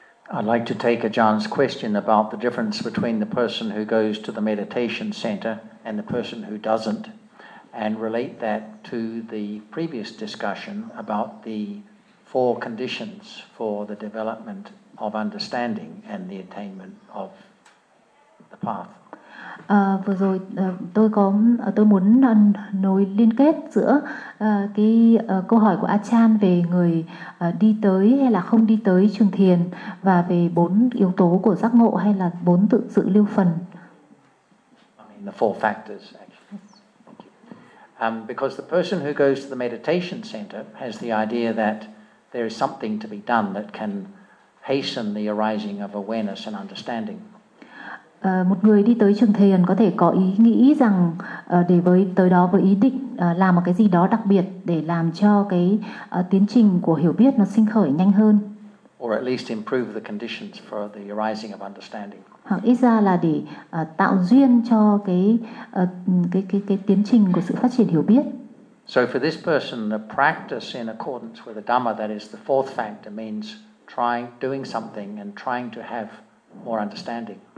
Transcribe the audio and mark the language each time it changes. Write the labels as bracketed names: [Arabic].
[English] I'd like to take Ajahn's question about the difference between the person who goes to the meditation center and the person who doesn't, and relate that to the previous discussion about the four conditions for the development of understanding and the attainment of the path. [Vietnamese] Vừa rồi tôi muốn nối liên kết giữa cái câu hỏi của Achan về người đi tới hay là không đi tới trường thiền và về bốn yếu tố của giác ngộ hay là bốn tự sự lưu phần. [English] I mean the four factors actually. Because the person who goes to the meditation center has the idea that there is something to be done that can hasten the arising of awareness and understanding. [Vietnamese] Một người đi tới trường thiền có thể có ý nghĩ rằng để với tới đó với ý định làm một cái gì đó đặc biệt để làm cho cái tiến trình của hiểu biết nó sinh khởi nhanh hơn. [English] Or at least improve the conditions for the arising of understanding. [Vietnamese] Hoặc ít ra là để tạo duyên cho cái tiến trình của sự phát triển hiểu biết. [English] So for this person, the practice in accordance with the Dhamma, that is the fourth factor, means trying, doing something and trying to have more understanding.